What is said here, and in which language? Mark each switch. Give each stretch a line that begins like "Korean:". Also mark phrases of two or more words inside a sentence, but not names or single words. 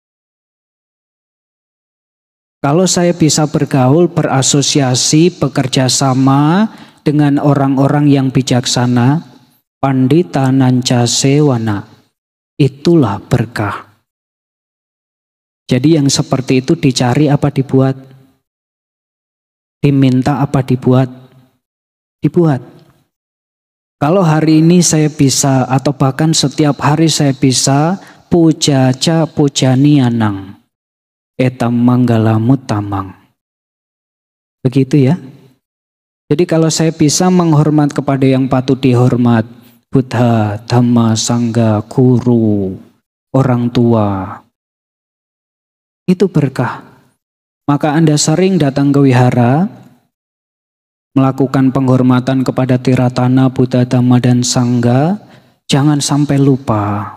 Indonesian: Kalau saya bisa bergaul, berasosiasi, bekerja sama dengan orang-orang yang bijaksana,
Pali: pandita nanca sewana,
Indonesian: itulah berkah. Jadi yang seperti itu dicari apa dibuat? Diminta apa dibuat? Dibuat. Kalau hari ini saya bisa, atau bahkan setiap hari saya bisa,
Pali: pujaca pujanianang, etam manggala mutamang.
Indonesian: Begitu ya. Jadi kalau saya bisa menghormat kepada yang patut dihormat, Buddha, Dhamma, Sangha, guru, orang tua, itu berkah. Maka Anda sering datang ke wihara, melakukan penghormatan kepada Tiratana, Buddha, Dhamma, dan Sangha, jangan sampai lupa.